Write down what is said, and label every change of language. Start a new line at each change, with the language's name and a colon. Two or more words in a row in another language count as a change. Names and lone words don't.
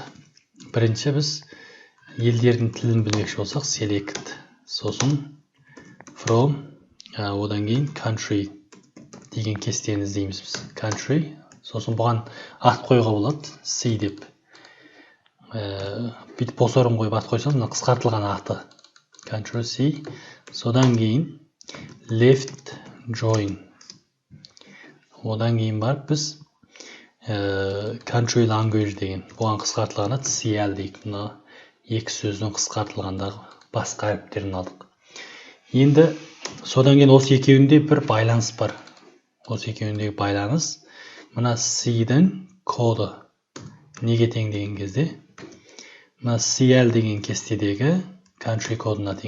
Kazakh: Бірінші біз елдердің тілін білмекші болсақ, select, сосын from, одан кейін country деген кестені іздейміз біз. Country, сосын бұған ат қоюға болады, C деп. Бүйтіп бос орын қойып ат қойсаңыз, мына қысқартылған аты. Country C, содан кейін
English: left join.
Kazakh: Одан кейін барып біз
English: country language
Kazakh: деген, бұған қысқартылған аты CL дейік. Мына екі сөздің қысқартылғандағы басқа әріптерін алдық. Енді содан кейін осы екеуінде бір байланыс бар. Осы екеуіндегі байланыс мына C-дің коды неге тең деген кезде мына CL деген кестедегі country кодына тең.